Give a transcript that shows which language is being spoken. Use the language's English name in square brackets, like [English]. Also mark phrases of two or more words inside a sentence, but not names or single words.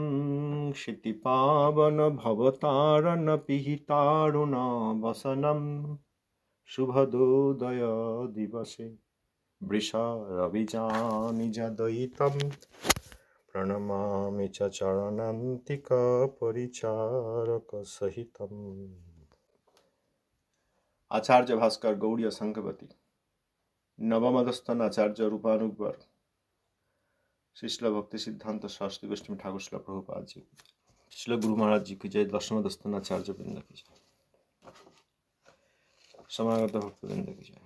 [Sanskrit] ক্ষিতিপাবন ভবতারণ পিহিতারুণ বসনম। শুভদোদয় দিবসে বৃষরবিজানিজদয়িতম। প্রণমামি চ চরণান্তিক পরিচারক সহিতম। [Bangla] আচার্য ভাস্কর গৌড়ীয় সংঘপতি নবমদস্থান আচার্য রূপানুগর শ্রীশ্ল ভক্তি সিদ্ধান্ত শাস্ত্রী গোষ্ঠী ঠাকুর শ্রীল প্রভুপাদ জি, শ্রীল গুরু মহারাজ জি কি জয়। দশমদস্থান আচার্য বৃন্দ কি জয়। সমাগত ভক্তবৃন্দ কি জয়।